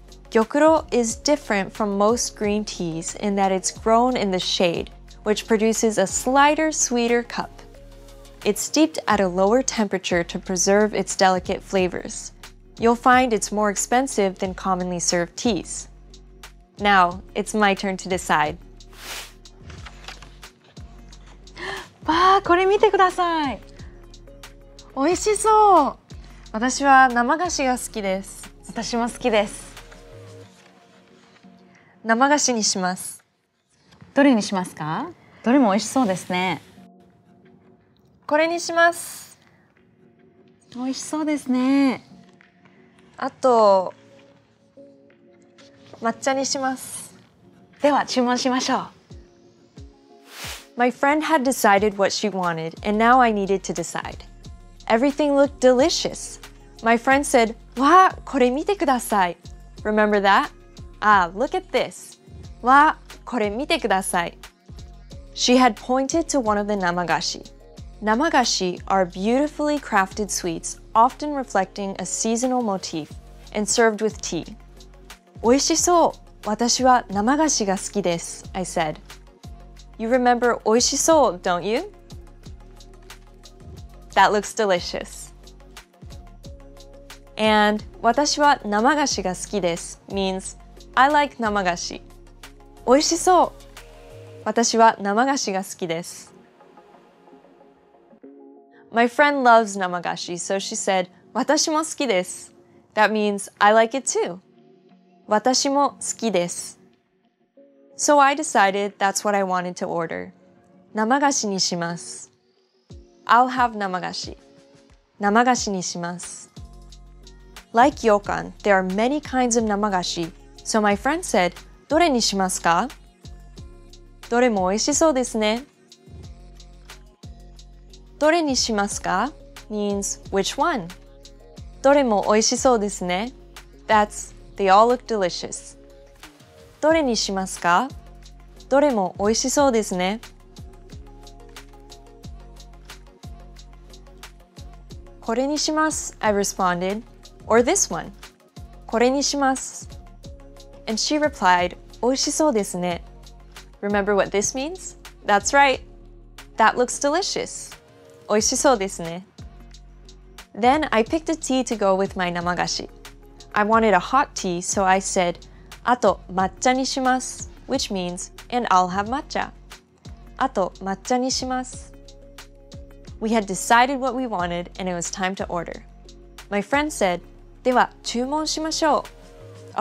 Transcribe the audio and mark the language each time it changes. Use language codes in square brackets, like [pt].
[en] 玉露 is different from most green teas in that it's grown in the shade, which produces a slighter, sweeter cup. It's steeped at a lower temperature to preserve its delicate flavors. You'll find it's more expensive than commonly served teas. Now, it's my turn to decide. [ja] わあ、これ見てください。美味しそう。私は生菓子が好きです。私も好きです。生菓子にします。どれにしますか？どれも美味しそうですね。これにします。美味しそうですね。あと抹茶にします。では注文しましょう。 [en] My friend had decided what she wanted, and now I needed to decide. Everything looked delicious. My friend said, [ja] わあ、これ見てください. [en] Remember that? Ah, look at this. [ja] わあ、これ見てください. [en] She had pointed to one of the namagashi. Namagashi are beautifully crafted sweets, often reflecting a seasonal motif, and served with tea. [ja] おいしそう。私は生菓子が好きです, [en] I said. You remember [ja] おいしそう, [en] don't you? That looks delicious. And [ja] 私は生菓子が好きです [en] means I like 生菓子. [ja] おいしそう。私は生菓子が好きです. [en] My friend loves 生菓子, so she said, [ja] 私も好きです. [en] That means I like it too. [ja] 私も好きです. [en] So I decided that's what I wanted to order. [ja] 生菓子にします. [en] I'll have 生菓子. [ja] 生菓子にします. [en] Like Yokan, there are many kinds of 生菓子, so my friend said, [ja] どれにしますか? どれも美味しそうですね. どれにしますか [en] means which one? [ja] どれも美味しそうですね. [en] That's they all look delicious. [ja] どれにしますか? どれも美味しそうですね. "これにします, [en] I responded, or this one. [ja] これにします. [en] And she replied, [ja] 美味しそうですね. [en] Remember what this means? That's right. That looks delicious. [ja] 美味しそうですね. [en] Then I picked a tea to go with my 生菓子. I wanted a hot tea, so I said, [ja] あと抹茶にします, [en] which means, and I'll have matcha. [ja] あと抹茶にします. [en] We had decided what we wanted, and it was time to order. My friend said, [ja] では注文しましょう.